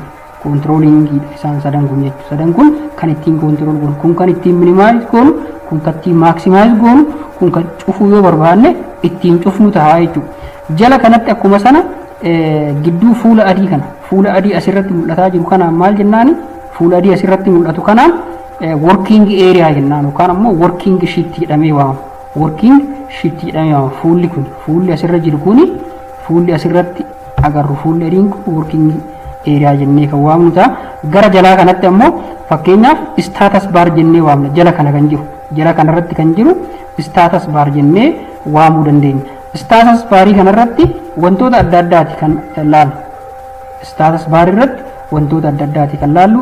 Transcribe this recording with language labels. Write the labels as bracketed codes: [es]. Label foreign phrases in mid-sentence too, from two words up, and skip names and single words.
[om] Controlling isaan sadan kun jechuudha. Sadan kun kan ittiin control goonu, kun kan ittiin minimize goonu, kun kan ittiin maximize goonu, kun kan cufuu yoo barbaanne ittiin cufnu ta'a jechuudha. Jala kanatti akkuma sana gidduu fuula adii asirratti mul'ataa jiru kanaan maal jennaani? Fuula adii asirratti mul'atu kanaan [en] working area [om] jennaan yookaan ammoo [en] working sheet [om] jedhamee waamama. [en] Working sheet [om] jedhamee waamama. Fuulli asirra jiru kuni fuulli asirratti agarru fuulli adiin kun [en] working area [om] jennee kan waamnu ta'a. Gara jalaa kanatti ammoo fakkeenyaaf [en] status bar [om] jennee waamna. Jala kanarratti kan jiru [en] status bar [om] jennee waamuu dandeenya. [en] Status barii [om] kanarratti wantoota adda addaati kan laallu. [en] Status bar [om] irratti wantoota adda addaati kan laallu.